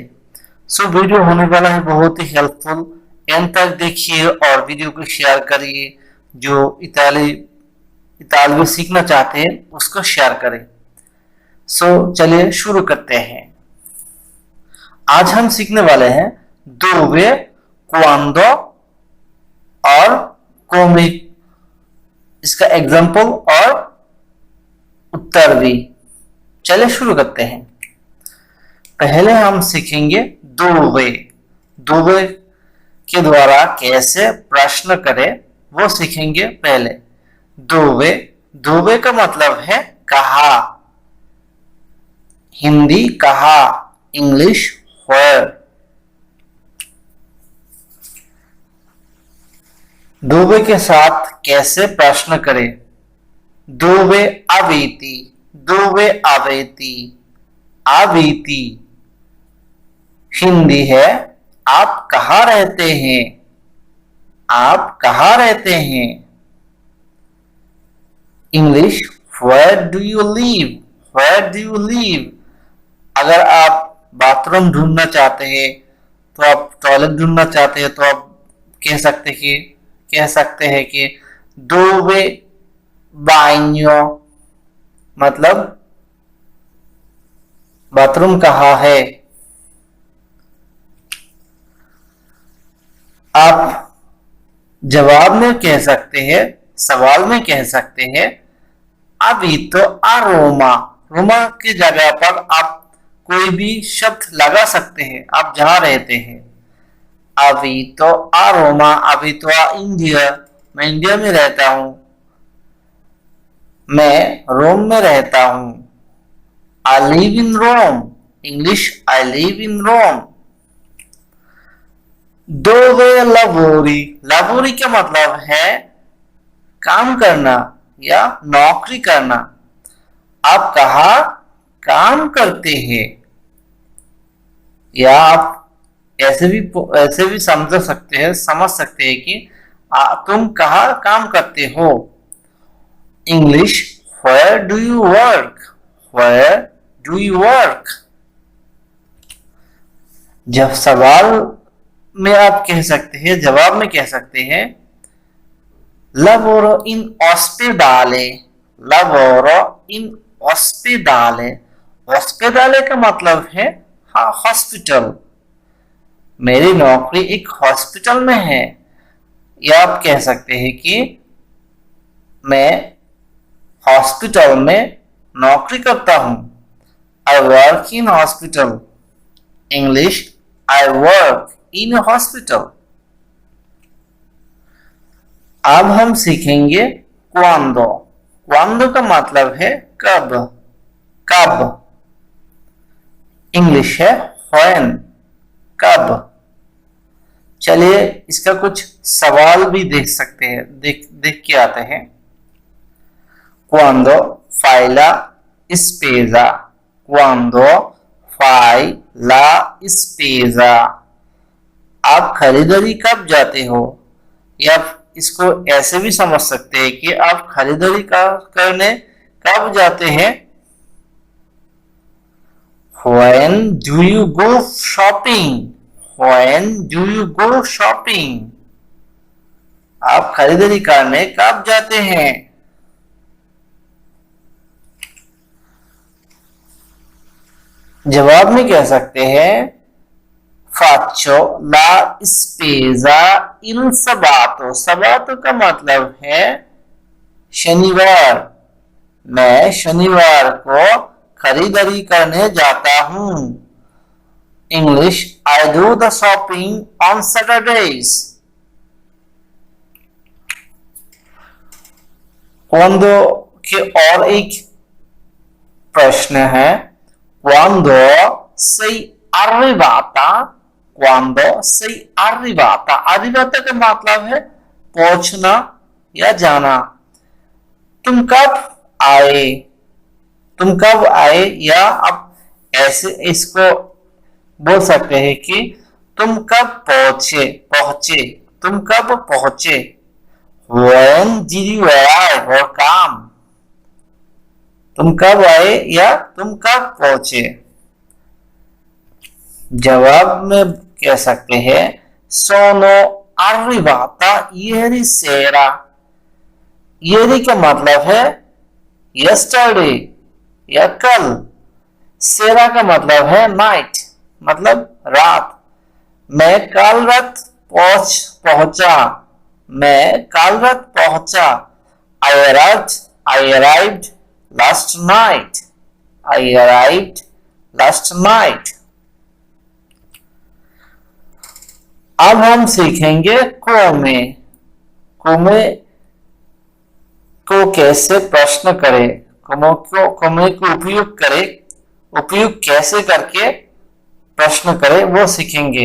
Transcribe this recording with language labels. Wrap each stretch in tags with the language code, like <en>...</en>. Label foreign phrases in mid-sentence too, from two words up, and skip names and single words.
<hi>वीडियो होने वाला है बहुत ही हेल्पफुल। एंड तक देखिए और वीडियो को शेयर करिए। जो इतालवी सीखना चाहते हैं उसको शेयर करें। चलिए शुरू करते हैं। आज हम सीखने वाले हैं</hi> <it>dove, quando</it> <hi>और come। इसका एग्जाम्पल और उत्तर भी। चलिए शुरू करते हैं। पहले हम सीखेंगे dove। dove के द्वारा कैसे प्रश्न करें वो सीखेंगे। पहले dove, dove का मतलब है कहा। हिंदी कहा, इंग्लिश where। dove के साथ कैसे प्रश्न करें।</hi> <it>dove avete, dove avete, avete।</it> <hi>हिंदी है आप कहाँ रहते हैं, आप कहाँ रहते हैं।</hi> <en>इंग्लिश where do you live, where do you live।</en> <hi>अगर आप बाथरूम ढूंढना चाहते हैं तो आप टॉयलेट ढूंढना चाहते हैं तो आप कह सकते हैं कि</hi> <it>dove bagno,</it> <hi>मतलब बाथरूम कहाँ है। आप जवाब में कह सकते हैं, सवाल में कह सकते हैं</hi> <it>abito a Roma.</it> <hi>रोमा की जगह पर आप कोई भी शब्द लगा सकते हैं आप जहां रहते हैं।</hi> <it>abito a Roma, abito a India,</it> <hi>मैं इंडिया में रहता हूं, मैं रोम में रहता हूं।</hi> <en>I live in Rome, इंग्लिश I live in Rome.</en> <it>dove lavori,</it> <hi>lavori का मतलब है काम करना या नौकरी करना। आप कहा काम करते हैं, या आप ऐसे भी समझ सकते हैं कि तुम कहा काम करते हो।</hi> <en>इंग्लिश where do you work, where do you work।</en> <hi>जब सवाल में आप कह सकते हैं, जवाब में कह सकते हैं</hi> <it>lavoro in ospedale, lavoro in ospedale।</it> <hi>ospedale का मतलब है हॉस्पिटल, मेरी नौकरी एक हॉस्पिटल में है। या आप कह सकते हैं कि मैं हॉस्पिटल में नौकरी करता हूं।</hi> <en>I work in hospital, इंग्लिश I work in hospital.</en> <hi>अब हम सीखेंगे क्वांडो। क्वांडो का मतलब है कब, कब। इंग्लिश है व्हेन, कब। चलिए इसका कुछ सवाल भी देख सकते हैं, देख के आते हैं।</hi> <it>Quando fai la spesa, quando fai la spesa।</it> <hi>आप खरीदारी कब जाते हो, या इसको ऐसे भी समझ सकते हैं कि आप खरीदारी करने कब जाते हैं।</hi> <en>When do you go shopping, when do you go shopping।</en> <hi>आप खरीदारी करने कब जाते हैं। जवाब में कह सकते हैं</hi> <it>faccio la spesa il sabato।</it> <hi>sabato का मतलब है शनिवार, मैं शनिवार को खरीदारी करने जाता हूं।</hi> <en>इंग्लिश I do the shopping on Saturdays।</en> <hi>क्वांडो के और एक प्रश्न है</hi> <it>quando sei arrivata, quando sei arrivata।</it> <hi>arrivata का मतलब है पहुंचना या जाना। तुम कब आए, तुम कब आए। या आप ऐसे इसको बोल सकते हैं कि तुम कब पहुंचे, तुम कब पहुंचे।</hi> <en>When did you arrive or come?</en> <hi>तुम कब आए या तुम कब पहुंचे। जवाब में कह सकते हैं</hi> <it>sono arrivata ieri sera।</it> <hi>ieri का मतलब है yesterday या कल। सेरा का मतलब है नाइट, मतलब रात। मैं कल रात पहुंचा। मैं कल रात पहुंचा।</hi> <en>I arrived last night। I arrived last night।</en> <hi>अब हम सीखेंगे कोमे। कोमे को कैसे प्रश्न करें, कोमे को उपयोग कैसे करके प्रश्न करें वो सीखेंगे।</hi>